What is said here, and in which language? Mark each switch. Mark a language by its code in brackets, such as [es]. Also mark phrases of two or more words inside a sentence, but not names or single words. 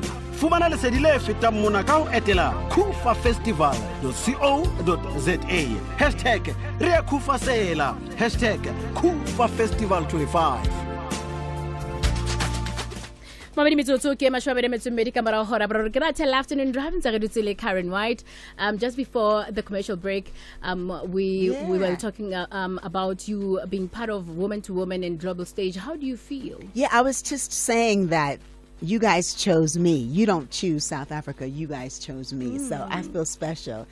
[st] Fumana lesedi le fetang mona ka ho etela cufafestival.co.za #ReaCUFASela #CUFAFestival25. Mamedi metsotso ke mashwabere metsomedi ka mara hora bro ke ratela [en] afternoon drive [st] ntse re dutse le Karyn White. [en] Just before the commercial break, we were talking about you being part of Woman to Woman and Global Stage. How do you feel? Yeah, I was just saying that you guys chose me. You don't choose South Africa. You guys chose me. So I feel special.